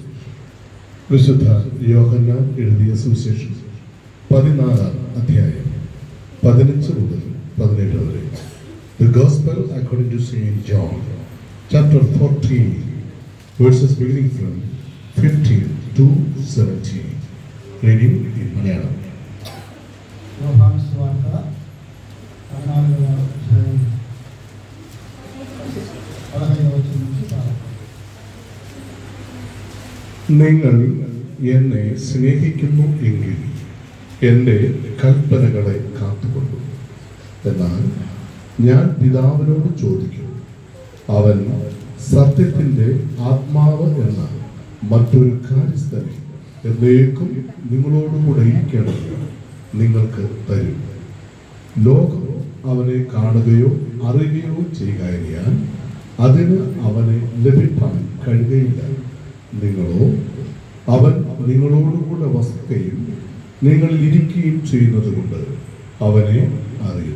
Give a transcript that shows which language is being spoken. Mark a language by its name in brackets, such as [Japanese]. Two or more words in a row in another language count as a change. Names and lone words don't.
[Malayalam] വിശുദ്ധ യോഹന്നാൻ എഴുതിയ സുവിശേഷം 14 അധ്യായം 15 മുതൽ 17 വരെ. [English] The Gospel according to Saint John, chapter 14, verses beginning from 15 to 17. Reading in Malayalam. [Telugu] యోహాను సువార్త 14వ అధ్యాయం 15వ వచనం నుంచి ప్రారంభం. [Malayalam] നിങ്ങൾ എന്നെ സ്നേഹിക്കുന്നു എങ്കിൽ എൻ്റെ കൽപ്പനകളെ കാത്തുകൊള്ളു. എന്നാൽ ഞാൻ പിതാവിനോട് ചോദിക്കും, അവൻ സത്യത്തിൻ്റെ ആത്മാവ് എന്ന മറ്റൊരു കാര്യസ്ഥനെ എന്നേക്കും നിങ്ങളോടുകൂടെ ഇരിക്കണമെന്ന് നിങ്ങൾക്ക് തരും. ലോകം അവനെ കാണുകയോ അറിയുകയോ ചെയ്യുകയാൽ അതിന് അവനെ ലഭിക്കാൻ കഴിയുകയില്ല. നിങ്ങളോ അവൻ നിങ്ങളോടുകൂടെ വസിക്കുകയും നിങ്ങളിൽ ഇരിക്കുകയും ചെയ്യുന്നത് കൊണ്ട് അവനെ അറിയുന്നു.